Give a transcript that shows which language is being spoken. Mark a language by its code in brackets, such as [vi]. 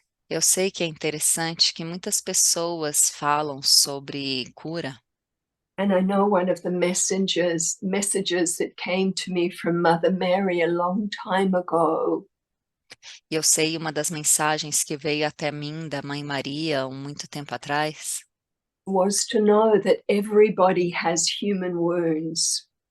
[pt] Eu sei que é interessante que muitas pessoas falam sobre cura. [en] And I know one of the messages that came to me from Mother Mary a long time ago [pt] E eu sei uma das mensagens que veio até mim da Mãe Maria há muito tempo atrás, [en] was to know that everybody has human wounds.